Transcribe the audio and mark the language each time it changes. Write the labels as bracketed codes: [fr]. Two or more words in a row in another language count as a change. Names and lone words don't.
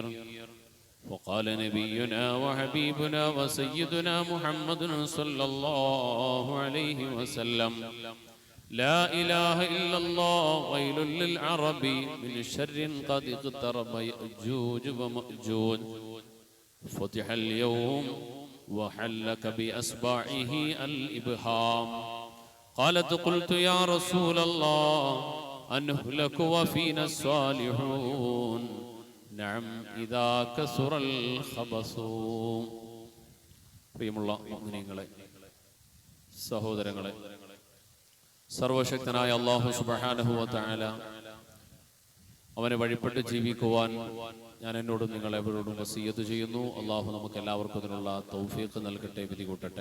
[ar] وقال نبينا وحبيبنا وسيدنا محمد صلى الله عليه وسلم: لا إله إلا الله ويل للعرب من شر قد اقترب يأجوج ومأجوج فتح اليوم وحلك بأصبعه الإبهام. قالت: قلت يا رسول الله أنهلك وفينا الصالحون؟ نعم إذا كثر الخبث. [ml] പ്രിയമുള്ള മുഅ്മിനീങ്ങളെ, സഹോദരങ്ങളെ, സർവശക്തനായ അല്ലാഹു [ar] سبحانه وتعالى [ml] അവനെ വഴിപ്പെട്ട് ജീവിക്കുവാൻ ഞാൻ എന്നോടും നിങ്ങളെവരോടും വസിയ്യത്ത് ചെയ്യുന്നു. അല്ലാഹു നമുക്ക് എല്ലാവർക്കും അതിനുള്ള തൗഫീഖ് നൽകട്ടെ, വിധി കൂട്ടട്ടെ.